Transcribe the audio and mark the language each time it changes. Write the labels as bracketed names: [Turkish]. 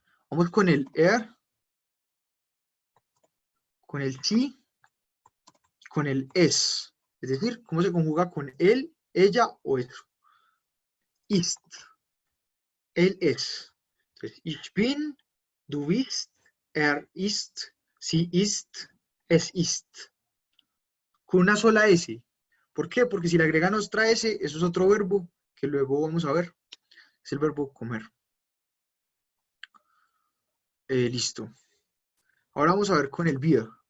[Spanish] Vamos con el con el sí, con el es. Es decir, cómo se conjuga con él, ella o eso. [German] Ist. [Spanish] Él es. [German] Entonces, ich bin, du bist, ist, sie ist, es ist. [Spanish] Con una sola S. ¿Por qué? Porque si le agregan otra S, eso es otro verbo que luego vamos a ver. Es el verbo comer. Listo. Ahora vamos a ver con el wir.